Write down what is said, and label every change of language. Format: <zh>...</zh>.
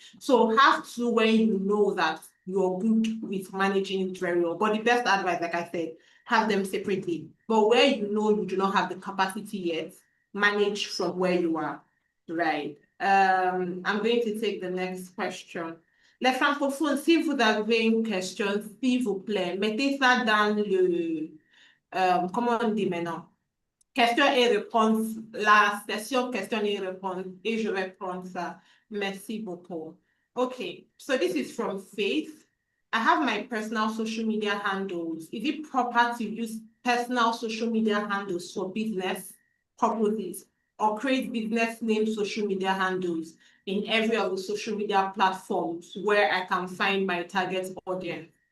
<en>So have 2 when you know that you're good with managing it very well. But the best advice, like I said, have them separately. But where you know you do not have the capacity yet, manage from where you are. Right. I'm going to take the next question.</en> <fr>Les francophones, si vous avez une question, s'il vous plaît, mettez ça dans le... comment on dit maintenant? Question et réponse, la session question et réponse, et je vais prendre ça. Merci beaucoup.</fr> <en>Okay, so this is from Faith. I have my personal social media handles. Is it proper to use personal social media handles for business purposes or create business name social media handles in every of the social media platforms where I can find my target audience?</en>